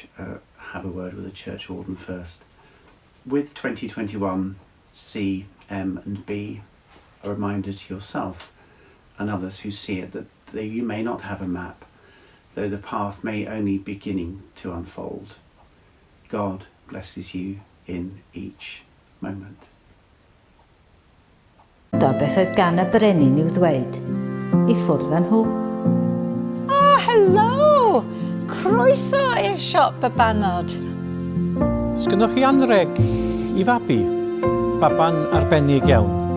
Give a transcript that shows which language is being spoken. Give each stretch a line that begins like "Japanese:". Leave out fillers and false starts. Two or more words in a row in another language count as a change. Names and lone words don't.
English: Have a word with the church warden first. With 2021 C, M and B, a reminder to yourself and others who see it that you may not have a map, though the path may only be beginning to unfold. God blesses you in each moment.
Welsh: Beth oedd gan y brenin i'w ddweud, I ffwrdd â nhw.
English: Oh, hello!
Welsh: Croeso i'r siop y banod. Sgynnoch chi anreg I fabi? Baban arbennig iawn.